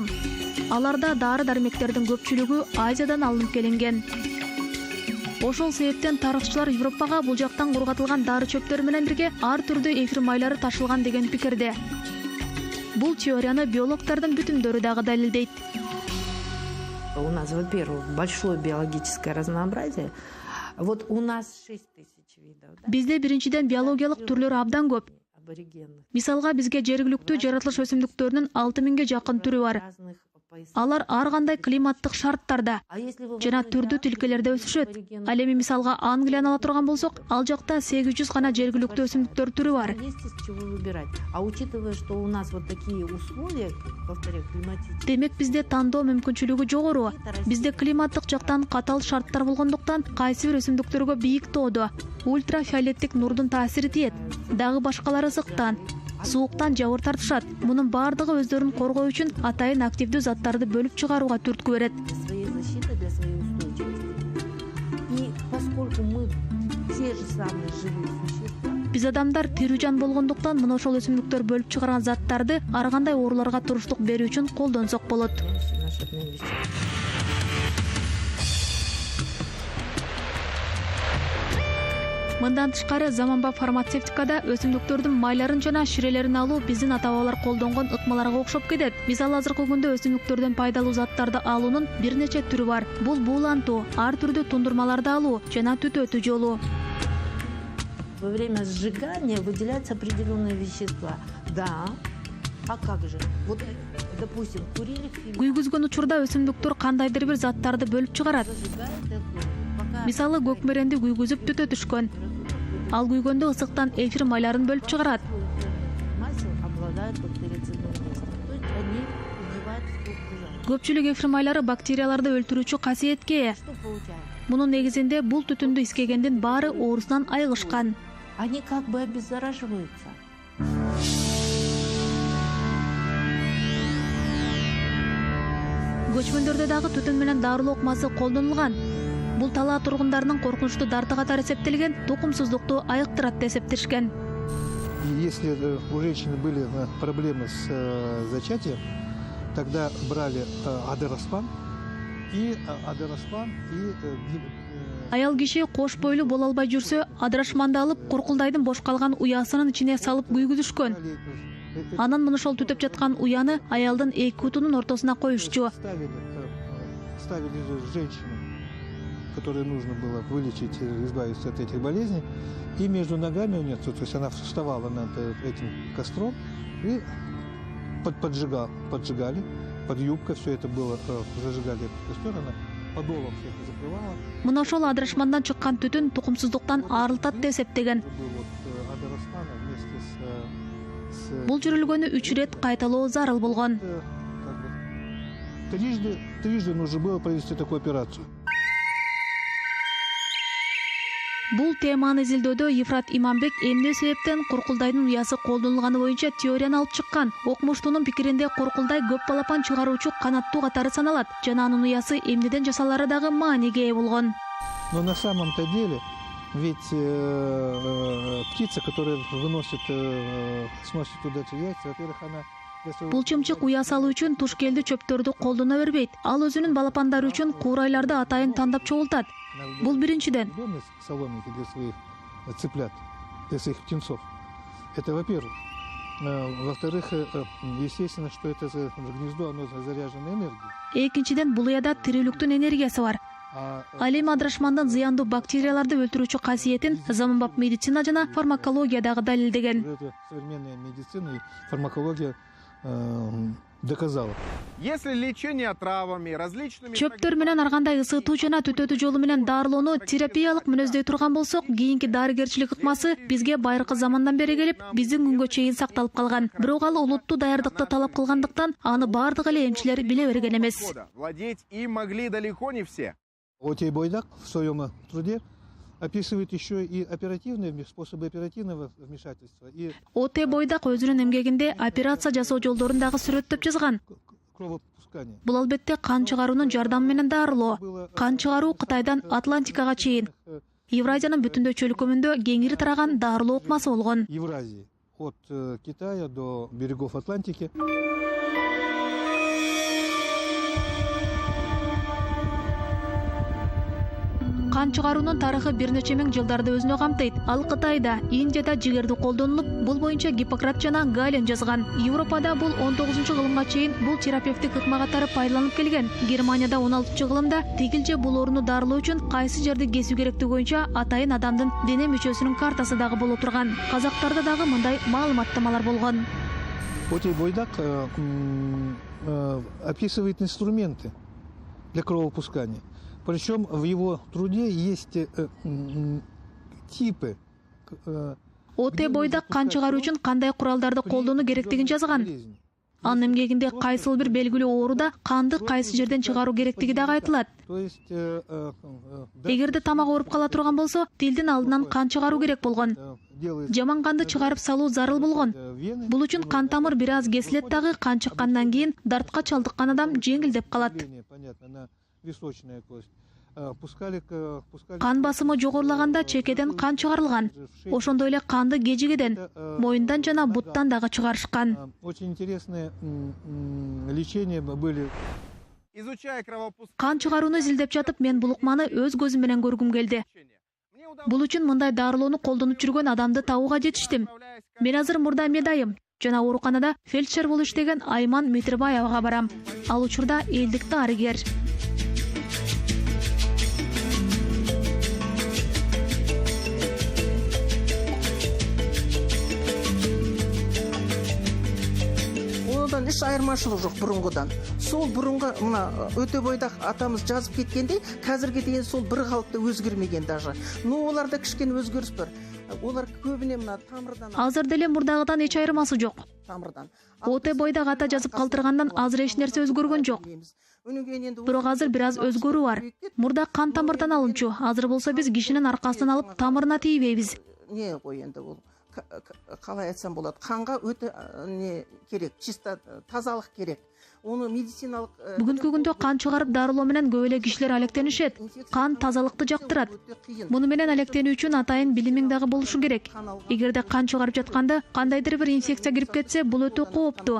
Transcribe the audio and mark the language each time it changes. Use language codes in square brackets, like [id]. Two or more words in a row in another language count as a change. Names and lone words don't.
[ky] Аларда дары-дармектердин көпчүлүгү Азиядан алынып келинген. Ошол себептен тарыхчылар Европага бул жактан кургатылган дары чөптөрү менен бирге ар түрдүү эфир майлары ташылган деген пикирде. Бул теорияны биологдордун бүтүндөрү дагы далилдейт. [ru] У нас, во-первых, большое биологическое разнообразие. Вот у нас 6000 видов. Да? [ky] Бизде биринчиден биологиялык түрлөр абдан көп. [ru] Аборигенных. [ky] Мисалга бизге жергиликтүү жаратылыш өсүмдүктөрүнүн 6000 жакын түрү бар. [ru] Разных поясов. [ky] Алар ар кандай климаттык шарттарда [ru] А если вы [ky] жана [ru] возьмете [ky] түрдүү тилкелерде өсүшөт. [ru] аборигенных [ky] Ал эми мисалга Англияны ала турган болсок, ал жакта 800 гана жергиликтүү өсүмдүктөр түрү бар. [ru] есть из чего выбирать. А учитывая, что у нас вот такие условия, повторяю, климатические. [ky] Демек бизде тандоо мүмкүнчүлүгү жогору. Бизде климаттык жактан катал шарттар болгондуктан кайсы бир өсүмдүктөргө бийик тоодо ультрафиолеттик нурдун таасири тиет. Дагы башкалары ысыктан, сууктан жабыр тартышат. Мунун баардыгы өздөрүн коргоо үчүн атайын активдүү заттарды бөлүп чыгарууга түрткү берет. [ru] Для своей защиты, для своей устойчивости. И поскольку мы те же самые живые существа, [ky] Биз адамдар тирүү жан болгондуктан мына ошол өсүмдүктөр бөлүп чыгарган заттарды ар кандай ооруларга туруштук берүү үчүн колдонсок болот. [ru] наши родные вещества. [ky] Мындан тышкары заманбап фармацевтикада өсүмдүктөрдүн майларын жана ширелерин алуу биздин ата-бабалар колдонгон ыкмаларга окшоп кетет. Мисалы азыркы күндө өсүмдүктөрдөн пайдалуу заттарды алуунун бир нече түрү бар. Бул буулантуу, ар түрдүү тундурмаларды алуу жана түтөтүү жолу. [ru] Во время сжигания выделяются определенные вещества. Да. А как же? Вот, допустим, курильник [ky] Күйгүзгөн учурда өсүмдүктөр кандайдыр бир заттарды бөлүп чыгарат. [ru] зажигает огонь. Пока [ky] Мисалы көкмеренди күйгүзүп түтөтүшкөн. Ал күйгөндө ысыктан эфир майларын бөлүп чыгарат. [ru] масел обладают бактерицидным действием. То есть они убивают всю окружающую. [ky] Көпчүлүк эфир майлары бактерияларды өлтүрүүчү касиетке ээ. [ru] Что получается? [ky] Мунун негизинде бул түтүндү искегендин баары оорусунан айыгышкан. [ru] Они как бы обеззараживаются. [ky] Көчмөндөрдө дагы түтүн менен дарылоо ыкмасы колдонулган. Бул талаа тургундарынын коркунучтуу дарты катары эсептелген тукумсуздукту айыктырат деп эсептешкен. [ru] И если у женщины были проблемы с зачатием, тогда брали адероспан и [ky] Аял киши кош бойлуу боло албай жүрсө, адрашманды алып, куркулдайдын бош калган уясынын ичине салып күйгүзүшкөн. Анан мына ошол түтөп жаткан уяны аялдын эки утунун ортосуна коюшчу. [ru] ставили женщину, которой нужно было вылечить, избавиться от этих болезней, и между ногами у нее, то есть она вставала над этим костром и поджигали, под юбкой все это было, зажигали этот костер, она подолом все это закрывала. [ky] Мына ошол адрашмандан чыккан түтүн тукумсуздуктан арылтат деп эсептеген. [ru] Адероспана вместе с [ky] Бул жүрүлгөнү 3 рет кайталоо зарыл болгон. [ru] Трижды нужно было провести такую операцию. [ky] Бул теманы изилдөөдө Ефрат Иманбек эмне себептен куркулдайдын уясы колдонулганы боюнча теорияны алып чыккан. Окумуштуунун пикиринде куркулдай көп балапан чыгаруучу канаттуу катары саналат жана анын уясы эмнеден жасалары дагы мааниге ээ болгон. [ru] Но на самом-то деле, ведь птица, которая сносит туда эти яйца, во-первых, она [ky] Бул чымчык уя салуу үчүн тушкелди чөптөрдү колдоно бербейт. Ал өзүнүн балапандары үчүн куурайларды атайын тандап чогултат. Бул биринчиден. [ru] Соломинки для своих цыплят, для своих птенцов. Это во-первых. Во-вторых, естественно, что это гнездо, оно заряжено энергией. [ky] Экинчиден, бул уяда тирүүлүктүн энергиясы бар. Ал эми адрашмандын зыяндуу бактерияларды өлтүрүүчү касиетин заманбап медицина жана фармакология дагы далилдеген. [ru] Современная медицина и фармакология доказала. Если лечение травами, различными... [ky] Чөптөр менен ар кандай ысытуу жана түтөтүү жолу менен дарылоону терапиялык мүнөздөй турган болсок, кийинки дарыгерчилик ыкмасы бизге байыркы замандан бери келип, биздин күнгө чейин сакталып калган. Бирок ал улуттуу даярдыкты талап кылгандыктан, аны бардык эле эмчилер биле берген эмес. [ru] Владеть им могли далеко не все. Отей Бойдак в своем труде описывает еще и способы оперативного вмешательства. [ky] Отей Бойдак өзүнүн эмгегинде операция жасоо жолдорун дагы сүрөттөп жазган. [ru] Кровопускание. [ky] Бул албетте кан чыгаруунун жардамы менен дарылоо. Кан чыгаруу Кытайдан Атлантикага чейин, Евразиянын бүтүндөй чөлкөмүндө кеңири тараган дарылоо ыкмасы болгон. [ru] Евразии от Китая до берегов Атлантики. [ky] Кан чыгаруунун тарыхы бир нече миң жылдарды өзүнө камтыйт. Ал Кытайда, Индияда жигерди колдонулуп, бул боюнча Гиппократ жана Гален жазган. Европада бул 19-кылымга чейин бул терапевтик ыкма катары пайдаланып келген. Германияда 16-кылымда тигилже бул ооруну дарылоо үчүн кайсы жерди кесүү керектиги боюнча атайын адамдын дене мүчөсүнүн картасы дагы боло турган. Казактарда дагы мындай маалыматтамалар болгон. [ru] Отей Бойдак описывает инструменты для кровопускания. Причем в его труде есть типы. [ky] Отей Бойдак кан чыгаруу үчүн кандай куралдарды колдонуу керектигин жазган. Анын эмгегинде кайсыл бир белгилүү ооруда канды кайсы жерден чыгаруу керектиги дагы айтылат. Эгерде тамак ооруп кала турган болсо, тилдин алдынан кан чыгаруу керек болгон. Жаман канды чыгарып салуу зарыл болгон. Бул үчүн кан тамыр бир аз кесилет дагы, кан чыккандан кийин дартка чалдыккан адам жеңилдеп калат. Кан басымы жогорулаганда чекеден кан чыгарылган. Ошондой эле канды кежигеден, моюндан жана буттан дагы чыгарышкан. Очень интересные лечения были. Кан чыгарууну изилдеп жатып, мен бул ыкманы өз көзүм менен көргүм келди. Бул үчүн мындай дарылоону колдонуп жүргөн адамды табууга жетиштим. Мен азыр мурда медайым жана ооруканада фельдшер болуп иштеген Айман Митирбаевага барам. Ал учурда элдик дарыгер. [kk] Еш айырмашылық жоқ бұрынғыдан. Сол бұрынғы мына Отей Бойдак атамыз жазып кеткенде, қазірге дейін сол бір қалыпты өзгермеген даже. Но оларда кішкене өзгеріс бар. Олар көбіне мына тамырдан. [ky] Азыр деле мурдагыдан эч айырмасы жок. Тамырдан. Отей Бойдак ата жазып калтыргандан азыр эч нерсе өзгөргөн жок. Бирок азыр бир аз өзгөрүү бар. Мурда кан тамырдан алынчу, азыр болсо биз кишинин аркасынан алып тамырына тийбейбиз. [kk] Не кой енді ол? Қалай айтсам болады, қанға өте не керек, чисто тазалық керек. Оны медициналық [ky] бүгүнкү күндө кан чыгарып дарылоо менен көп эле кишилер алектенишет. Кан тазалыкты жактырат. Муну менен алектенүү үчүн атайын билимиң дагы болушу керек. Эгерде кан чыгарып жатканда кандайдыр бир инфекция кирип кетсе, бул өтө кооптуу.